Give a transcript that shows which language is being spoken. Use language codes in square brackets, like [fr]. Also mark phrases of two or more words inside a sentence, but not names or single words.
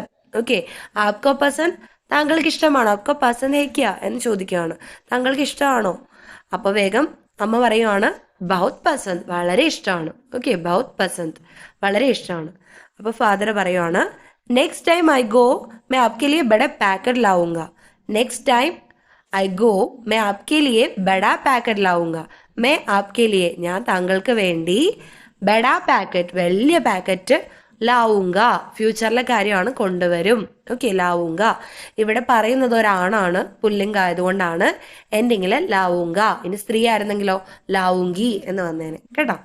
[ml] ഓക്കെ, [hi] आपको पसंद, [ml] താങ്കൾക്ക് ഇഷ്ടമാണോ. [hi] आपको पसंद है क्या [ml] എന്ന് ചോദിക്കുകയാണ്, താങ്കൾക്ക് ഇഷ്ടമാണോ. അപ്പൊ വേഗം അമ്മ പറയുവാണ്, [hi] बहुत पसंद, [ml] വളരെ ഇഷ്ടമാണ്. ഓക്കെ, [hi] बहुत पसंद, [ml] വളരെ ഇഷ്ടമാണ്. അപ്പൊ ഫാദർ പറയുവാണ്, [en] next time I go [hi] मैं आपके लिए बड़ा पैकेट लाऊंगा. [en] next time I go [hi] मैं आपके लिए बड़ा पैकेट लाऊंगा. मैं आपके लिए, [ml] ഞാൻ താങ്കൾക്ക് വേണ്ടി [hi] बड़ा पैकेट, [ml] വലിയ പാക്കറ്റ്, ലാവുങ്ക ഫ്യൂച്ചറിലെ കാര്യമാണ്, കൊണ്ടുവരും. ഓക്കെ, ലാവുങ്ക ഇവിടെ പറയുന്നത് ഒരാണാണ്, പുല്ലിംഗ ആയതുകൊണ്ടാണ് എൻഡിങ്ങില് ലാവുങ്ക. ഇനി സ്ത്രീ ആയിരുന്നെങ്കിലോ ലാവുങ്കി എന്ന് വന്നേനെ കേട്ടോ.